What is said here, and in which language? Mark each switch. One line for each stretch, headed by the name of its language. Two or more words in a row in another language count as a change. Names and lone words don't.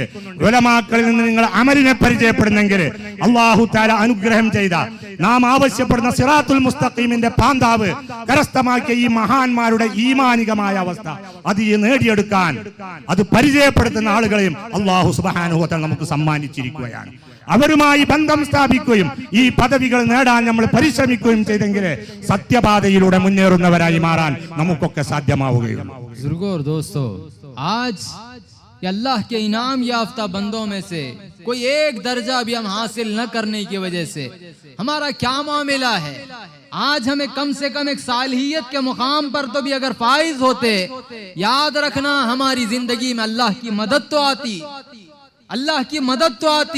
Malayalam: ഉലമാക്കളിൽ നിന്ന് നിങ്ങൾ അമലിനെ പരിചയപ്പെടുന്നെങ്കിൽ
Arabic: الله تعالى
Malayalam: അനുഗ്രഹം ചെയ്ത, നാം ആവശ്യപ്പെടുന്ന
Arabic: صراط المستقيم
Malayalam: പാന്താവ് കരസ്ഥമാക്കിയ ഈ മഹാന്മാരുടെ ഈമാനികമായ അവസ്ഥ അത് നേടിയെടുക്കാൻ, അത് പരിചയപ്പെടുത്തുന്ന ആളുകളെയും
Arabic: الله سبحانه وتعالى
Malayalam: നമുക്ക് സമ്മാനിച്ചിരിക്കുകയാണ്. അവരുമായി ബന്ധം സ്ഥാപിക്കുകയും ഈ പദവികൾ നേടാൻ നമ്മൾ പരിശ്രമിക്കുകയും ചെയ്തെങ്കിൽ സത്യപാതയിലൂടെ മുന്നേറുന്നവരായി മാറാൻ നമുക്കൊക്കെ സാധ്യമാവുകയുള്ളൂ.
Urdu: بزرگوں اور دوستوں، آج اللہ کے انعام یافتہ بندوں میں سے کوئی ایک درجہ بھی ہم حاصل نہ کرنے کی وجہ سے ہمارا کیا معاملہ ہے? آج ہمیں کم سے کم ایک صالحیت کے مقام پر تو بھی اگر فائز ہوتے، یاد رکھنا ہماری زندگی میں اللہ کی مدد تو آتی، اللہ کی مدد تو آتی.